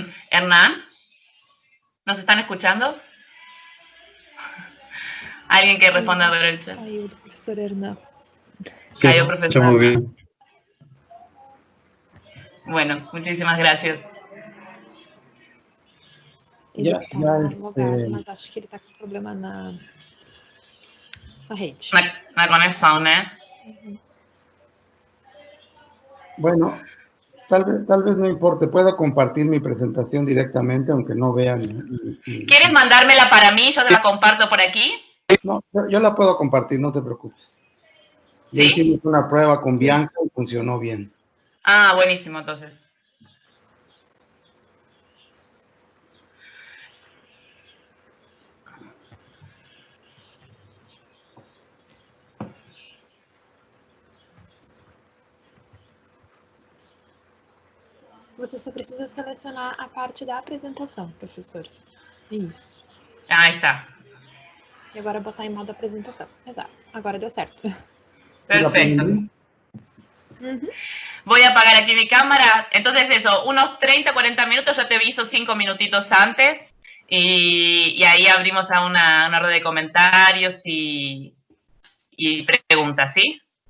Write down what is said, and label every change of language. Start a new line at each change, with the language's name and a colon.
Spanish: Hernán, ¿nos están escuchando? ¿Alguien que responda a ver el chat? Cayó el profesor Hernán. Sí, cayó profesor muy bien. Bueno, muchísimas gracias.
Portuguese: Ele está logado, mas acho que ele está com problema na rede.
Spanish: Na conexión, ¿eh? Bueno, tal vez no importe. Puedo compartir mi presentación directamente, aunque no vean. ¿Quieres mandármela para mí? Yo te la comparto por aquí. No, yo la puedo compartir, no te preocupes. Ya hicimos una prueba con Bianca y funcionó bien. Ah, buenísimo, entonces.
Portuguese: Você só precisa selecionar a parte da apresentação, professor. Isso.
Spanish: Ahí está.
Portuguese: E agora botar em modo apresentação. Exato. Agora deu certo.
Spanish: Perfecto. Voy a apagar aquí mi cámara. Entonces eso, unos 30, 40 minutos, yo te aviso 5 minutitos antes y ahí abrimos a una rueda de comentarios y preguntas, ¿sí?